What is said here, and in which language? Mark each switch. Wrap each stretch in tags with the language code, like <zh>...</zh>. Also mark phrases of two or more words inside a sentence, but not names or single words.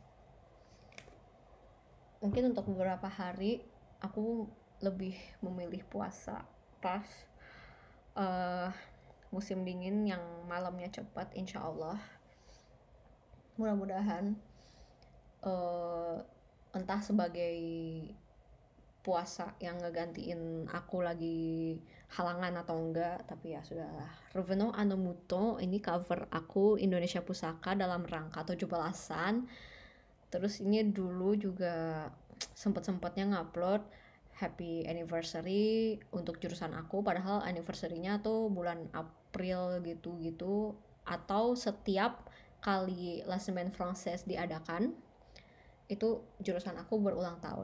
<id>Mungkin untuk beberapa hari aku lebih memilih puasa pas musim dingin yang malamnya cepat,</id> <ar>إن شاء الله.</ar> <id>Mudah-mudahan entah sebagai puasa yang ngegantiin aku lagi halangan atau enggak, tapi ya sudahlah.</id> <fr>Revenons à nos moutons,</fr> <id>ini cover aku Indonesia Pusaka dalam rangka 17-an. Terus ini dulu juga sempet-sempetnya ngupload</id> <en>happy anniversary</en> <id>untuk jurusan aku, padahal anniversary-nya tuh bulan April gitu-gitu, atau setiap kali La Semaine Française diadakan itu jurusan aku berulang tahun.</id>